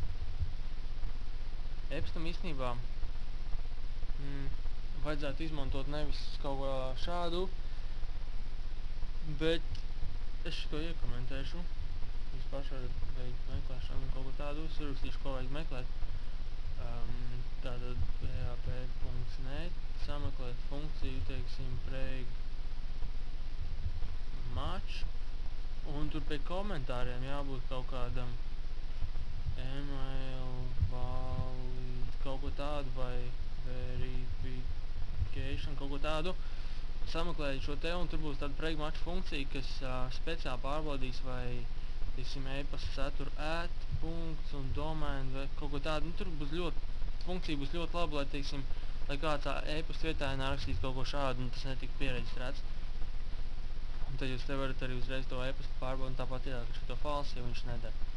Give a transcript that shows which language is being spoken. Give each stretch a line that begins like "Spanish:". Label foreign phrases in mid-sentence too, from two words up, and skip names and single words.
Latvian: E-pastam īstenībā vajadzētu izmantot nevis kaut kā šādu, bet es šito iekomentēšu. Jūs paši varat veikt meklēšanu kaut ko tādu, es ierakstīšu, ko vajag meklēt. Tātad php.net, sameklēt funkciju, teiksim,
English: break match,
Latvian: un tur pie komentāriem jābūt kaut kādam
English: email valid,
Latvian: kaut ko tādu, vai verification, kaut ko tādu. Sameklējiet šo te, un tur būs tāda
English: break match
Latvian: funkcija, kas speciāli pārbaudīs, vai, teiksim, e-pasta satura at, punkts un domain, vai kaut ko tādu. Nu, tur būs funkcija būs ļoti laba, lai, teiksim, lai kāds e-pasta vietā nārakstīs kaut ko šādu, un tas netika piereģistrēts. Un tad jūs te varat arī uzreiz to e-pastu pārbaudīt, un tāpat ielikt šito falsi, ja viņš nedara.